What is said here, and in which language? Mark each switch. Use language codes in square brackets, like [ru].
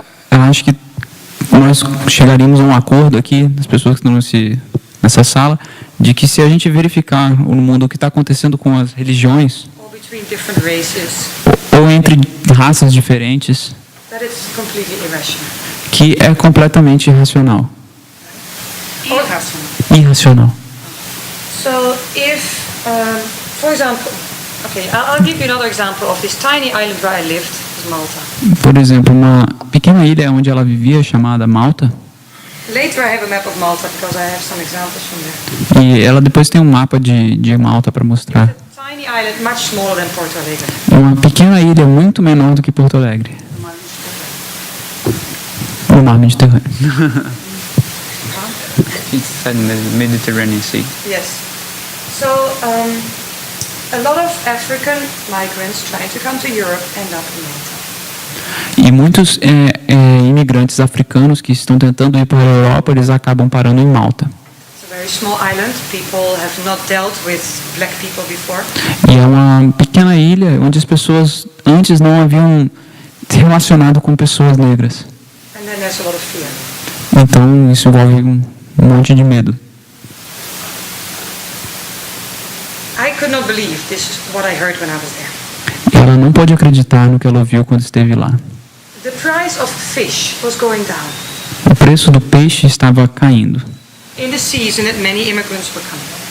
[pt] Acho que nós chegaríamos a um acordo aqui, das pessoas que estão nessa sala, de que se a gente verificar no mundo o que está acontecendo com as religiões, [en] Or between different races, [pt] ou entre raças diferentes, [en] that it's completely irrational. [pt] que é completamente irracional. Irracional. [en] So if, for example, okay, I'll give you another example of this tiny island where I lived, is Malta. [pt] Por exemplo, uma pequena ilha onde ela vivia, chamada Malta, [en] Later I have a map of Malta because I have some examples from there. [pt] e ela depois tem um mapa de Malta para mostrar. [en] A tiny island, much smaller than Porto Alegre. [pt] Uma pequena ilha muito menor do que Porto Alegre, no mar Mediterrâneo. [en] It's in the Mediterranean Sea. Yes. So a lot of African migrants trying to come to Europe end up in Malta. [pt] E muitos imigrantes africanos que estão tentando ir para a Europa, eles acabam parando em Malta. [en] It's a very small island. People have not dealt with black people before. [pt] E é uma pequena ilha onde as pessoas antes não haviam se relacionado com pessoas negras. [en] And then there's a lot of fear. [pt] Então isso envolve um monte de medo. [en] I could not believe this is what I heard when I was there. [pt] E ela não pode acreditar no que ela ouviu quando esteve lá. [en] The price of fish was going down [pt] O preço do peixe estava caindo. [en] in the season that many immigrants were coming.